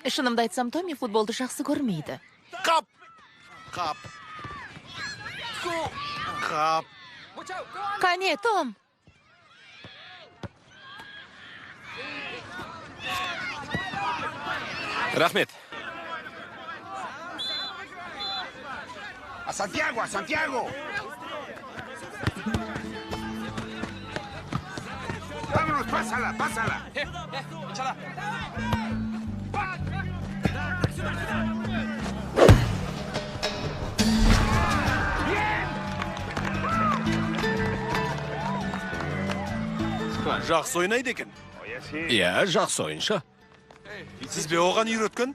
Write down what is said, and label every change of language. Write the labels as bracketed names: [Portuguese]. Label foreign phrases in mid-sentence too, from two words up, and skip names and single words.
[Kazakh] Шынымды айтсам, Томи футболды жақсы көрмейді. Қап! Қап! Қане, Том! Рахмет. [Spanish] A Santiago, a Santiago. Vámonos, pásala, pásala. [Kazakh] Жақсы ойнайды екен. Иә, жақсы ойыншы. Сіз бе оған үйреткен?